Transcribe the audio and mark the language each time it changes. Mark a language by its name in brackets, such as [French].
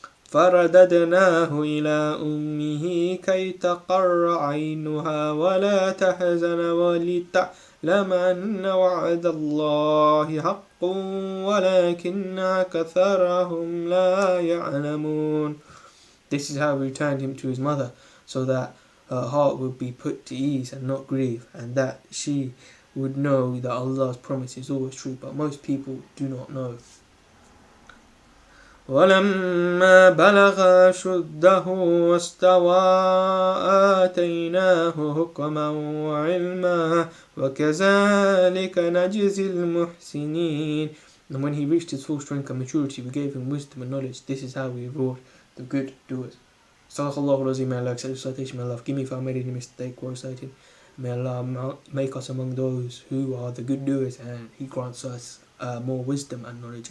[Arabic] فَرَدَدْنَاهُ إِلَىٰ أُمِّهِ كَيْ تَقَرَّ عَيْنُهَا وَلَا تَحْزَنَ وَلِتَعْلَمَ أَنَّ وَعْدَ اللَّهِ حَقٌّ وَلَكِنَّ أَكْثَرَهُمْ لَا يَعْلَمُونَ. [English] This is how we returned him to his mother, so that her heart would be put to ease and not grieve, and that she would know that Allah's promise is always true, but most people do not know. [Arabic] ولما بلغ أشده واستوى آتيناه حكما وعلما وكذلك نجزي المحسنين. [English] And when he reached his full strength and maturity, we gave him wisdom and knowledge. This is how we reward the good doers. Sadaqallahu al-Azim. May Allah accept the citation. May Allah forgive me if I made any mistake while reciting. May Allah make us among those who are the good doers, and He grants us more wisdom and knowledge.